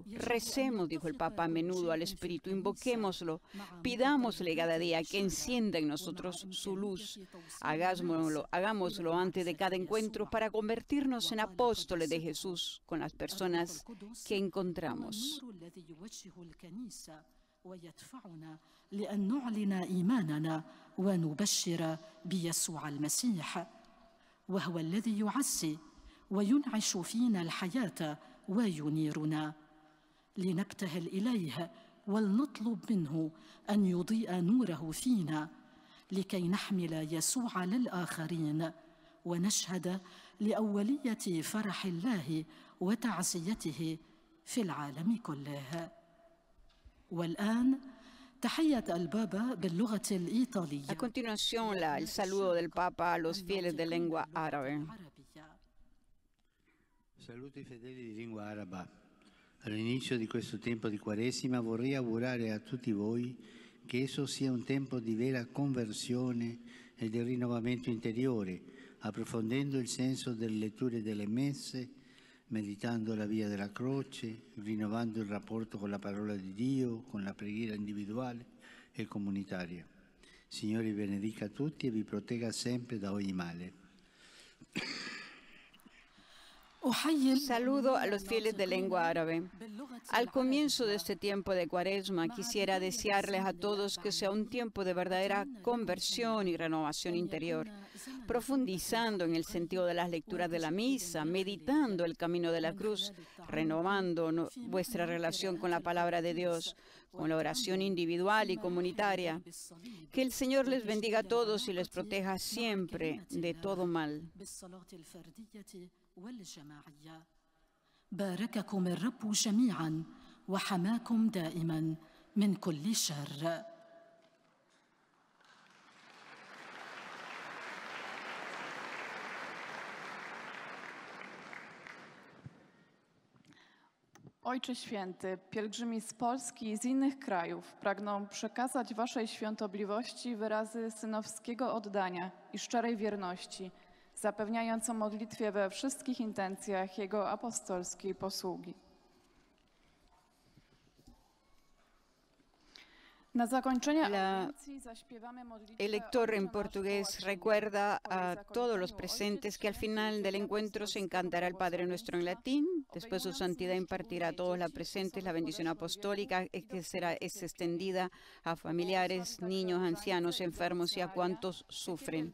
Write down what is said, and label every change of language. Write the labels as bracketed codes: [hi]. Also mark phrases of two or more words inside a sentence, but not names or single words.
[es] Recemos, dijo el Papa, a menudo al Espíritu, invoquémoslo, pidámosle cada día que encienda en nosotros su luz. Hagámoslo antes de cada encuentro para convertirnos en apóstoles de Jesús con las personas que encontramos. [ar] وهو الذي يعزي وينعش فينا الحياة وينيرنا لنبتهل إليه ولنطلب منه أن يضيء نوره فينا لكي نحمل يسوع للآخرين ونشهد لأولية فرح الله وتعزيته في العالم كله. والآن [es] A continuación, el saludo del Papa a los fieles de lengua árabe. [it] Saluto i fedeli di lingua araba. All'inizio di questo tempo di Quaresima vorrei augurare a tutti voi che esso sia un tempo di vera conversione e di rinnovamento interiore, approfondendo il senso delle letture delle messe, meditando la via della croce, rinnovando il rapporto con la parola di Dio, con la preghiera individuale e comunitaria. Signore vi benedica tutti e vi protegga sempre da ogni male. [es] Saludo a los fieles de lengua árabe. Al comienzo de este tiempo de Cuaresma, quisiera desearles a todos que sea un tiempo de verdadera conversión y renovación interior, profundizando en el sentido de las lecturas de la misa, meditando el camino de la cruz, renovando vuestra relación con la palabra de Dios, con la oración individual y comunitaria. Que el Señor les bendiga a todos y les proteja siempre de todo mal. [ar] والجماعية بارككم الرب جميعا وحماكم دائما من كل شر. [pl] Ojcze Święty, pielgrzymi z Polski i z innych krajów pragną przekazać Waszej świątobliwości wyrazy synowskiego oddania i szczerej wierności zapewniając o modlitwie we wszystkich intencjach Jego apostolskiej posługi. Na zakończenie audiencji zaśpiewamy modlitwę. [es] El lector en portugués recuerda a todos los presentes que al final del encuentro se cantará el Padre Nuestro en latín. Después su santidad impartirá a todos los presentes la bendición apostólica que es extendida a familiares, niños, ancianos, enfermos y a cuantos sufren.